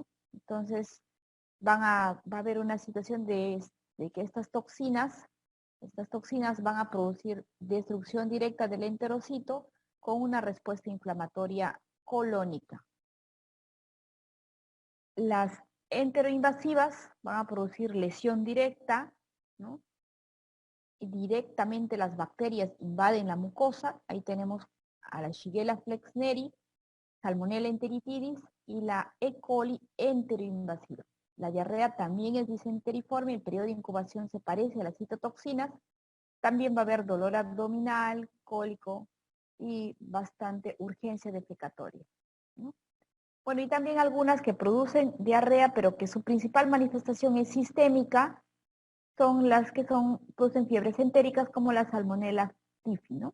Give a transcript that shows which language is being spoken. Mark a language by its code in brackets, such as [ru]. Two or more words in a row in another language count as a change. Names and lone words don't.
[es] Entonces, va a haber una situación de que estas toxinas van a producir destrucción directa del enterocito con una respuesta inflamatoria colónica. Las enteroinvasivas van a producir lesión directa, ¿no? Y directamente las bacterias invaden la mucosa. Ahí tenemos a la Shigella flexneri, Salmonella enteritidis y la E. coli enteroinvasiva. La diarrea también es disenteriforme, el periodo de incubación se parece a las citotoxinas. También va a haber dolor abdominal, cólico y bastante urgencia defecatoria, ¿no? Bueno, y también algunas que producen diarrea, pero que su principal manifestación es sistémica, son las que producen fiebres entéricas, como la Salmonella typhi, ¿no?